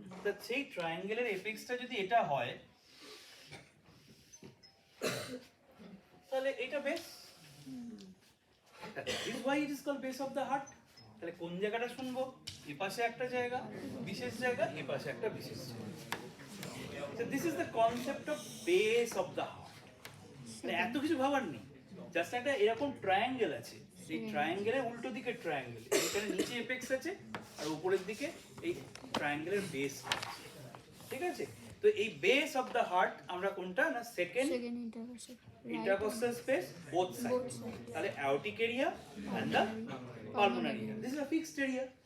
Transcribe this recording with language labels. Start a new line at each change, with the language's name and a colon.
Bangla: তা সেই ট্রায়াঙ্গেলের এপেক্সটা যদি এটা হয় তাহলে এটা base.
English: This why it is called base of the heart.
Bangla: তাহলে কোন জায়গাটা শুনবো? এ পাশে একটা জায়গা, বিশেষ জায়গা, এ পাশে একটা বিশেষ জায়গা।
English: So this is the concept of base of the heart.
Bangla: মানে এত কিছু ভাবার নেই, জাস্ট একটা এরকম ট্রায়াঙ্গেল আছে, এই ট্রায়াঙ্গেলের উল্টো দিকে ট্রায়াঙ্গেল, এখানে নিচে এপেক্স আছে আর উপরের দিকে এই ট্রায়াঙ্গেলের বেস আছে। ঠিক আছে, তো এই বেস অফ দ্য হার্ট আমরা কোনটা না, second intercostal space both side, তাহলে aortic area and the pulmonary area,
English: This is a fixed area.